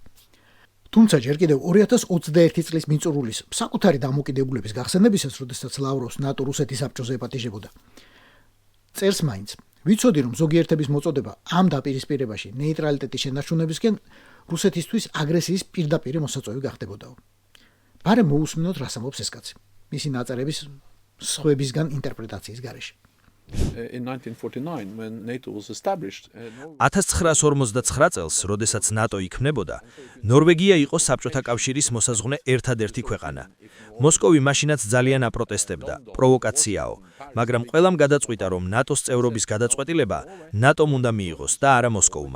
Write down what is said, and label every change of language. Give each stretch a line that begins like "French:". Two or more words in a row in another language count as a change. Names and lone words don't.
Georgian: თუმცა ჯერ კიდევ 2021 წლის მიწურულის საკუთარი დამოკიდებულების გახსენებისას, როდესაც ლავროვს ნატო-რუსეთის საბჭოზე ეპატიჟებოდა, წერს მაინც. ვიცოდი, რომ ზოგიერთების მოწოდება ამ დაპირისპირებაში ნეიტრალიტეტის შენარჩუნებისკენ რუსეთისთვის აგრესიის პირდაპირი მოსაწვევი გახდებოდაო. ბარემ მოусმინოთ, რას ამბობს ეს კაცი. მისი ნაწერების სხვებისგან ინტერპრეტაციის გარეშე.
English: In 1949 when NATO was established
Georgian: 1959 წელს, როდესაც ნატო იქმნებოდა, ნორვეგია იყო საბჭოთა კავშირის მოსაზღვრე ერთადერთი ქვეყანა. მოსკოვი მაშინაც ძალიან აპროტესტებდა, პროვოკაციაო, მაგრამ ყველამ გადაწყვიტა, რომ ნატოს წევრობის გადაწყვეტილება ნატომ უნდა მიიღოს და არა მოსკოვმა.